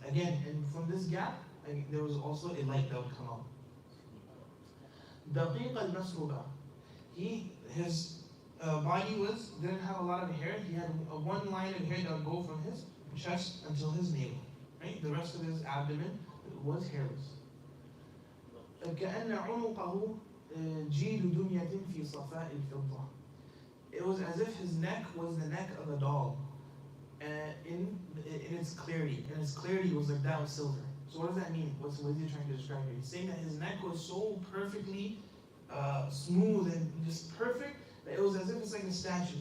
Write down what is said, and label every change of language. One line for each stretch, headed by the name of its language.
English: Again, and from this gap, there was also a light that would come out. Daqiq al-Masruba, his body didn't have a lot of hair. He had one line of hair that would go from his chest until his navel. Right? The rest of his abdomen was hairless.
Arabic: كأن عنقه جيل دمية في صفاء الفضة.
English: It was as if his neck was the neck of a doll in its clarity. And its clarity was like that of silver. So what does that mean? What is he trying to describe here? He's saying that his neck was so perfectly smooth and just perfect that it was as if it's like a statue.